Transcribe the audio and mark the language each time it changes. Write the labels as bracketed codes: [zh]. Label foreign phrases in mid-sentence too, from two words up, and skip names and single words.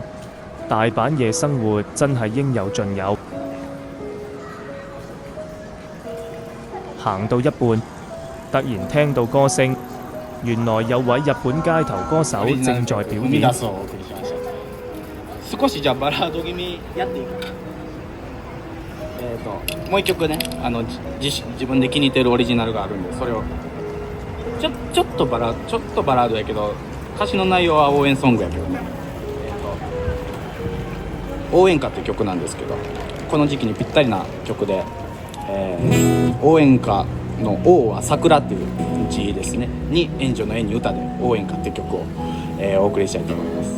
[yue] 大阪夜生活真係應有盡有。行到一半，突然聽到歌聲，原來有位日本街頭歌手正在表演。 [ja] 少しじゃあバラード気味やっていい？もう一曲ね、自分で気に入ってるオリジナルがあるんで、それをちょっとバラードやけど、歌詞の内容は応援ソングやけどね。応援歌って曲なんですけど、この時期にぴったりな曲で、応援歌の応は桜っていう字ですねに援助の縁に歌で応援歌っていう曲を、お送りしたいと思います。